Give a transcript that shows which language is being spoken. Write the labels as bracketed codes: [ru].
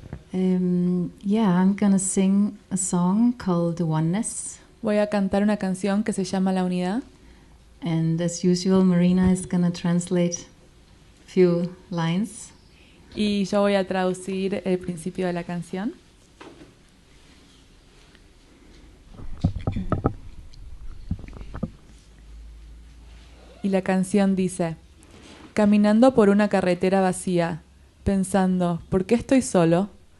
[en] I'm gonna sing a song called The Oneness. [es] Voy a cantar una canción que se llama La Unidad. [en] And as usual, Marina is gonna translate a few lines. [es] Y yo voy a traducir el principio de la canción. Y la canción dice: caminando por una carretera vacía, pensando, ¿por qué estoy solo?